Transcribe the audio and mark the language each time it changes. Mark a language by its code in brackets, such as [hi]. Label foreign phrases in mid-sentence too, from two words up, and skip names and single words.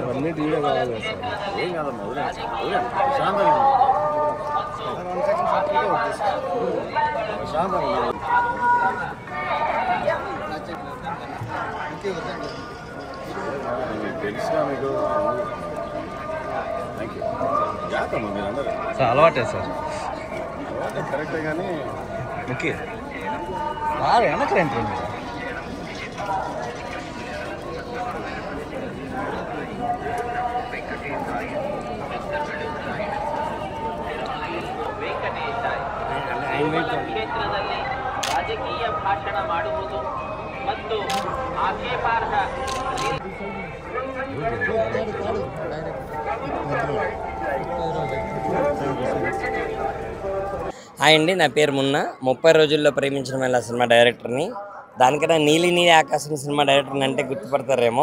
[te] అన్నీ టీవీ కావాలి సార్, ఏం కాదమ్మా వదిలేండి ప్రశాంతంగా తెలుసుగా మీకు జాగ్రత్తమ్మా మీరు అందరూ సార్. అలవాటే సార్, అలవాటే కరెక్టే కానీ ఓకే వెనక రండి మీరు. [kn] ಕ್ಷೇತ್ರದಲ್ಲಿ ರಾಜಕೀಯ ಭಾಷಣ ಮಾಡುವುದು ಮತ್ತು ಆಕ್ಷೇಪಾರ್ಹ [te] హాయ్ అండి, నా పేరు మున్న. 30 రోజుల్లో ప్రేమించిన మహిళ సినిమా డైరెక్టర్ని. దానికన్నా నీలి నీలి ఆకాశం సినిమా డైరెక్టర్ని అంటే గుర్తుపడతారేమో.